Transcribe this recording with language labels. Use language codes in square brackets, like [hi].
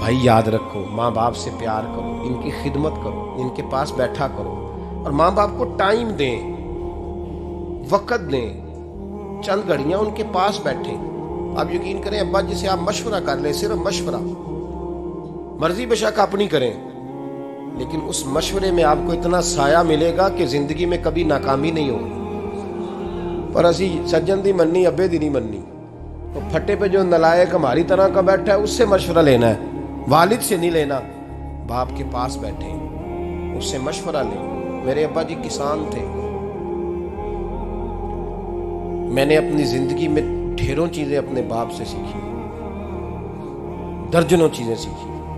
[ur] بھائی یاد رکھو, ماں باپ سے پیار کرو, ان کی خدمت کرو, ان کے پاس بیٹھا کرو, اور ماں باپ کو ٹائم دیں, وقت دیں, چند گھڑیاں ان کے پاس بیٹھیں. آپ یقین کریں ابا جی سے آپ مشورہ کر لیں, صرف مشورہ, مرضی بے شک اپنی کریں, لیکن اس مشورے میں آپ کو اتنا سایہ ملے گا کہ زندگی میں کبھی ناکامی نہیں ہوگی. [pa] پر اسی سجن دی مننی ابے دی نہیں مننی. [ur] تو پھٹے پہ جو نلائق ہماری طرح کا بیٹھا ہے اس سے مشورہ لینا ہے, والد سے نہیں لینا. باپ کے پاس بیٹھے, اس سے مشورہ لیں. میرے ابا جی کسان تھے. میں نے اپنی زندگی میں ڈھیروں چیزیں اپنے باپ سے سیکھی, درجنوں چیزیں سیکھی.